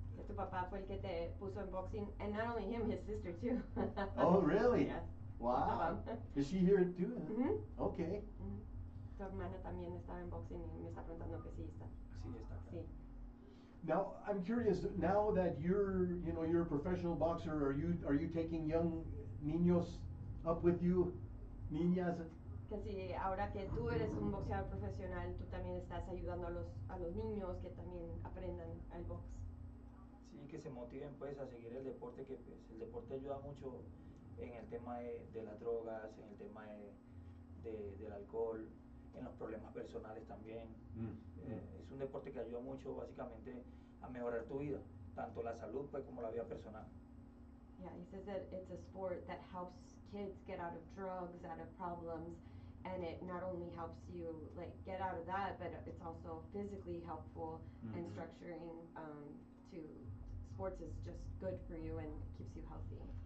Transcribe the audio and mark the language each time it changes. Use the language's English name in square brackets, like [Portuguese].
[Spanish] Que tu papá fue el que te puso en boxing, [English] and not only him, his sister too. Oh, really? Yes. Wow. [Spanish] Mamá. [English] Is she here too? Mhm. Okay. Mhm. [Spanish] Tu hermana también estaba en boxing y me está preguntando que sí está. Sí, está acá. Sí. [English] Now, I'm curious, now that you're a professional boxer, are you taking young niños up with you? [Spanish] Niñas? Que si ahora que tú eres un boxeador profesional, tú también estás ayudando a los niños que también aprendan el box. Sí, que se motiven pues a seguir el deporte, que pues el deporte ayuda mucho en el tema de las drogas, en el tema del alcohol, en los problemas personales también. Es un deporte que ayuda mucho básicamente a mejorar tu vida, tanto la salud pues como la vida personal. [English] Yeah, he says that it's a sport that helps kids get out of drugs, out of problems, and it not only helps you like get out of that, but it's also physically helpful and structuring to sports is just good for you and keeps you healthy.